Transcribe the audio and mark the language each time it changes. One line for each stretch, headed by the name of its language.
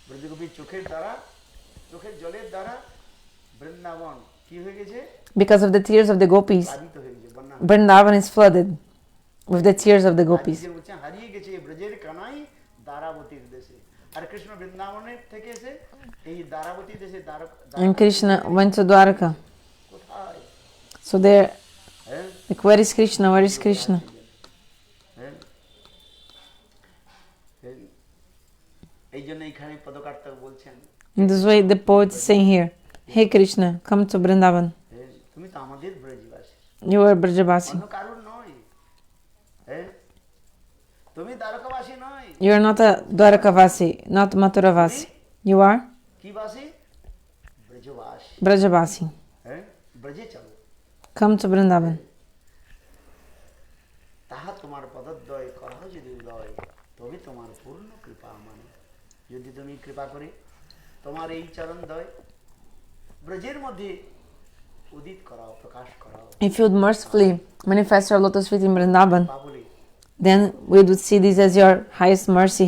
Bangla: গোপীর চোখের দ্বারা, চোখের জলের দ্বারা বৃন্দাবন কি হয়ে গেছে?
English: Because of the tears of the gopis,
Bangla: প্লাবিত হয়ে গেছে, বন্যা।
English: Vrindavan is flooded with the tears of the gopis.
Bangla: আজকে বলছে হারিয়ে গেছে ব্রজের কানাই দ্বারাবতীর দেশে। আর কৃষ্ণ বৃন্দাবনের থেকে এসে এই দ্বারাবতী দেশে
English: And Krishna went to Dwarka.
Bangla: কোথায়?
English: So there,
Bangla: হ্যাঁ
English: like, where is Krishna? Where is Krishna?
Bangla: হ্যাঁ, হ্যাঁ। এই জন্য এখানে পদকার্তা বলছেন,
English: In this way, the poet is saying here, Hey Krishna, come to Vrindavan.
Bangla: হ্যাঁ, তুমি তো আমাদের ব্রজবাসী,
English: You are Brajabasi.
Bangla: অন্য কারণ নয়। হ্যাঁ, তুমি দ্বারকাবাসী নয়।
English: You are not a Dwarakavasi, not Mathuravasi. You are
Bangla: কি বাসী? ব্রজবাসী।
English: Brajabasi.
Bangla: হ্যাঁ, ব্রজে চলো।
English: Come to Vrindavan.
Bangla: তাহা তোমার পদদ্বয় করা যদি উদয়, তবে তোমার পূর্ণ কৃপা মানে। যদি তুমি কৃপা করে তোমার এই চরণদ্বয় ব্রজের মধ্যে উদিত করাও, প্রকাশ করাও,
English: If you would mercifully manifest your lotus feet in Vrindavan, বাবুলে then we would see this as your highest mercy.